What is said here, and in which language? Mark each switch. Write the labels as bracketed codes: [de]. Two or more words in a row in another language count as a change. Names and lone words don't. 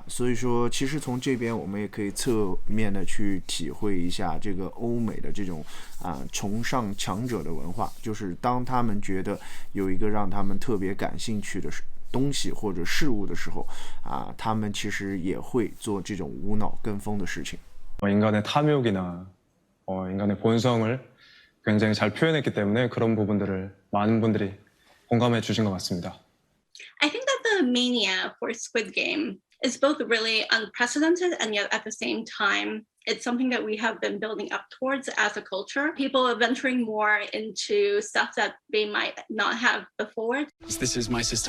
[zh] 所以说其实从这边我们也可以侧面的去体会一下这个欧美的这种崇尚强者的文化，就是当他们觉得有一个让他们特别感兴趣的东西或者事物的时候他们其实也会做这种无脑跟风的事情。 [ko] 인간의 탐욕이나 인간의 본성을 굉장히 잘 표현했기 때문에 그런 부분들을 많은 분들이 공감해 주신 것 같습니다. [en] I think that the mania for Squid Game is both really unprecedented and yet at the same time it's something that we have been building up towards as a culture. People are venturing more into stuff that they might not have before. This is my sister.